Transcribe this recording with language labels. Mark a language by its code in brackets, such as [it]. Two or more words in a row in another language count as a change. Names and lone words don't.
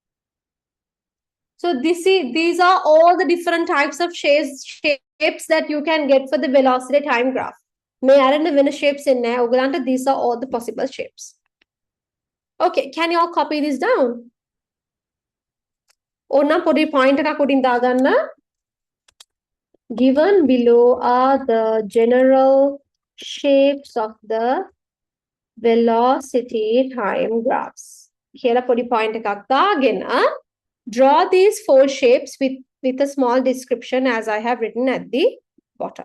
[en] So these are all the different types of shapes that you can get for the velocity time graph. May I shapes in there? These are all the possible shapes. Okay, can you all copy this down? [si] ඔන්න පොඩි point එක කොටින් දාගන්න. [en] Given below are the general shapes of the velocity time graphs. [si] කියලා පොඩි point එකක් දාගෙන [en] draw these 4 shapes with a small description as I have written at the bottom.